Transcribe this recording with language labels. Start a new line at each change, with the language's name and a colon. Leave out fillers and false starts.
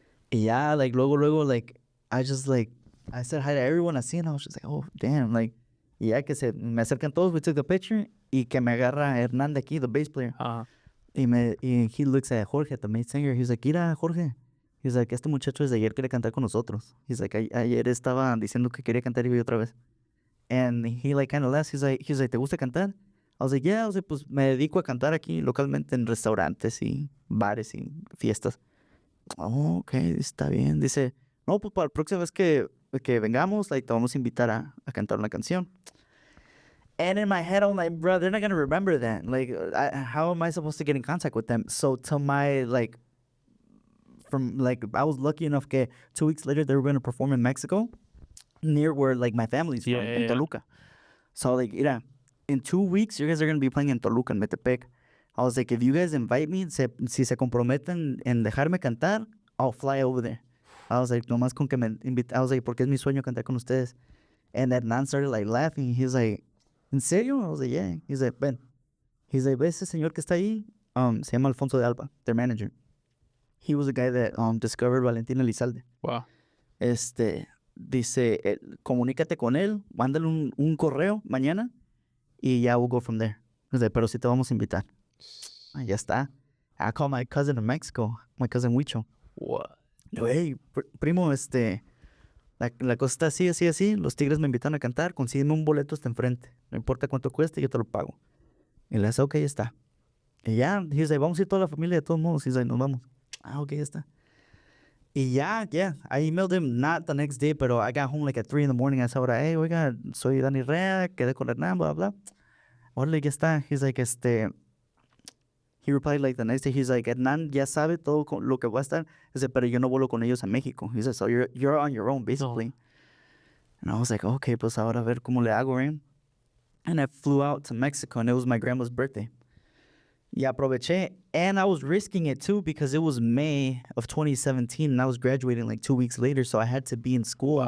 English: Yeah, like, luego, like, I just, like, I said hi to everyone I see, and I was just like, oh, damn, like, yeah,
Spanish: que me acercan todos,
English: we took the picture,
Spanish: y que me agarra Hernán de aquí,
English: the bass player. Uh-huh.
Spanish: Y
English: he looks at Jorge, the main singer. He's like,
Spanish: mira, Jorge. He's like, este muchacho desde ayer quiere cantar con nosotros. He's like, ayer estaba diciendo que quería cantar y voy otra vez.
English: And he, like, kind of laughs.
Spanish: He's like, ¿te gusta cantar?
English: I was like, yeah.
Spanish: I was like, pues me dedico a cantar aquí localmente en restaurantes y bares y fiestas. Oh, ok, está bien. Dice, no, pues para la próxima vez que vengamos,
English: like,
Spanish: te vamos a invitar a cantar una canción.
English: And in my head, I'm like, bro, they're not going to remember that. Like, how am I supposed to get in contact with them? So to my, like, I was lucky enough
Spanish: que
English: 2 weeks later, they were going to perform in Mexico, near where, like, my family's from, in Toluca. So, like, in 2 weeks, you guys are going to be playing in Toluca, in Metepec. I was like, if you guys invite me,
Spanish: si se comprometen en dejarme cantar,
English: I'll fly over there.
Spanish: I was like, nomás con que me invite. I was like, porque es mi sueño cantar con ustedes.
English: And Hernan started, like, laughing. He's like,
Spanish: ¿en serio?
English: I was like, yeah. He's like,
Spanish: ven. He's like, ¿ves ese señor que está ahí? Se llama Alfonso de Alba, their manager.
English: He was the guy that discovered Valentina Elizalde. Wow.
Spanish: Dice, comunícate con él, mándale un correo mañana y ya
English: we'll go from there. He's like,
Spanish: pero si te vamos a invitar. Ya está.
English: I called my cousin in Mexico, my cousin Huicho. What?
Spanish: Hey, primo, la cosa está así. Los Tigres me invitan a cantar. Consígueme un boleto hasta enfrente. No importa cuánto cueste, yo te lo pago. Y le dice, ok, ya está. Y ya,
English: he's like,
Spanish: vamos a ir toda la familia de todos modos. He's like, nos vamos. Ah, okay, ya está.
English: Y ya, yeah, I emailed him not the next day,
Spanish: pero
English: I got home like at 3 in the morning.
Spanish: A esa hora, hey, oiga, soy Dani Rea, quedé con Hernán, blah, blah. Órale, ya está.
English: He's like, he replied like the next day, he's like,
Spanish: Hernán ya sabe todo lo que va a estar. Dice, pero yo no vuelo con ellos a México.
English: He said, so you're on your own, basically. No. And I was like, okay,
Spanish: pues ahora a ver cómo le hago,
English: right? And I flew out to Mexico, and it was my grandma's birthday.
Spanish: Y aproveché,
English: and I was risking it too because it was May of 2017, and I was graduating like 2 weeks later, so I had to be in school.